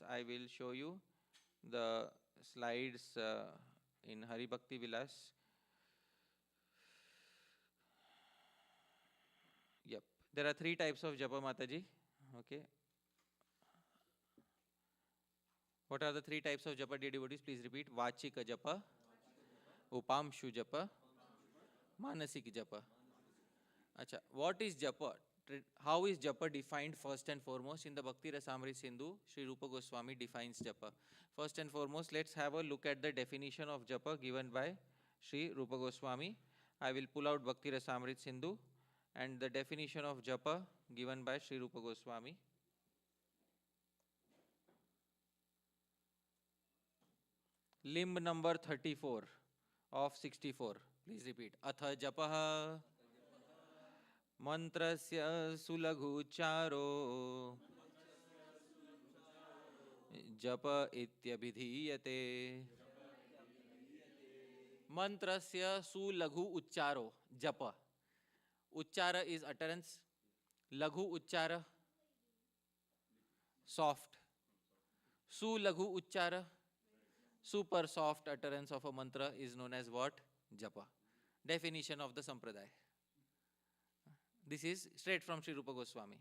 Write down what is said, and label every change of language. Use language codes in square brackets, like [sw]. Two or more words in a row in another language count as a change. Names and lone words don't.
[en] I will show you the slides in Hari Bhakti Vilas. Yep. There are 3 types of japa, Mataji. Okay. What are the 3 types of japa, dear devotees? Please repeat. [sa] Vachika japa, upamshu japa, manasik japa. [en] Acha, what is japa? How is japa defined first and foremost? In the Bhakti Rasamrita Sindhu, Sri Rupa Goswami defines japa. First and foremost, let's have a look at the definition of japa given by Sri Rupa Goswami. I will pull out Bhakti Rasamrita Sindhu and the definition of japa given by Sri Rupa Goswami. Limb number 34 of 64. Please repeat. [sa] Atha japaha mantrasya sulaghucharo japa ityabhidhiyate. Mantrasya sulaghu ucharo. [en] Japa. Uchara is utterance. [sa] Laghu uchara, [en] soft. [sa] Sulaghu uchara, [en] super soft utterance of a mantra is known as what? Japa. Definition of the Sampradaya. This is straight from Sri Rupa Goswami.